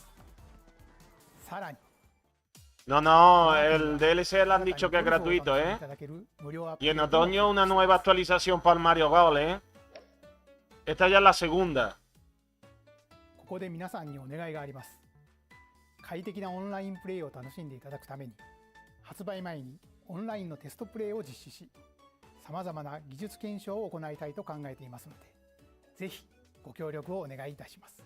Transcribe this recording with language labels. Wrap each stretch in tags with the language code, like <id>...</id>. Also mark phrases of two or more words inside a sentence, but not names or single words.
<ja>さらに</ja> <es>No, no, el DLC le han dicho que es gratuito, ¿eh? Y en otoño una nueva actualización para el Mario Golf, ¿eh? Esta ya es la segunda.</es> <ja>ここで皆さんにお願いがあります。快適なオンラインプレイを楽しんでいただくために、発売前にオンラインのテストプレイを実施し、様々な技術検証を行いたいと考えていますので、ぜひご協力をお願いいたします。</ja>